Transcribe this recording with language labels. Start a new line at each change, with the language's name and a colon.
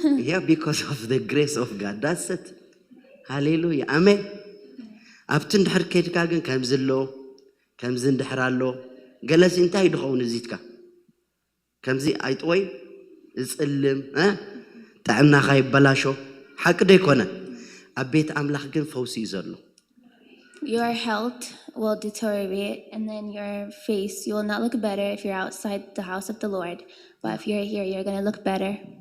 English: Yeah, because of the grace of God. That's it. Hallelujah. Amen.
Tigrinya: ኣብትን ድሕር ከይድካ ግን ከምዚ ኣሎ ከምዚ እንድሕር ኣሎ ገለሲ እንታይ ድኸውን እዚትካ ከምዚ ኣይጥወይ እጽልም ጥዕናኻ ይበላሾ ሓቂ ዶ ይኮነ ኣብ ቤት ኣምላኽ ግን ፈውሲ እዩ ዘሎ
English: Your health will deteriorate and then your face, you will not look better if you're outside the house of the Lord. But if you're here, you're going to look better.